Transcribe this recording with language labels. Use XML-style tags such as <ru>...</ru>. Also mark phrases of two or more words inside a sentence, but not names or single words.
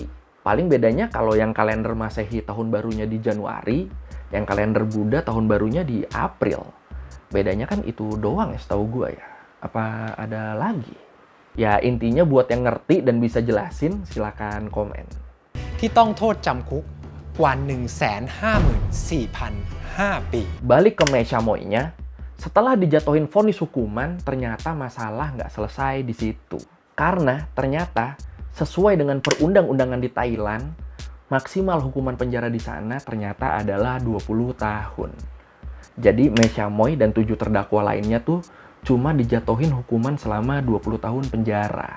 <id>Paling bedanya kalau yang kalender Masehi tahun barunya di Januari, yang kalender Buddha tahun barunya di April. Bedanya kan itu doang ya setahu gue ya. Apa ada lagi? Ya intinya buat yang ngerti dan bisa jelasin silakan komen.</id> <th>ที่ต้องโทษจำคุกกว่า 154,005 ปี</th> <id>Balik ke Mei Xiaomoy-nya, setelah dijatuhin vonis hukuman, ternyata masalah nggak selesai di situ. Karena ternyata sesuai dengan perundang-undangan di Thailand, maksimal hukuman penjara di sana ternyata adalah 20 tahun. Jadi Mei Xiaomoy dan 7 terdakwa lainnya tuh cuma dijatuhin hukuman selama 20 tahun penjara.</id>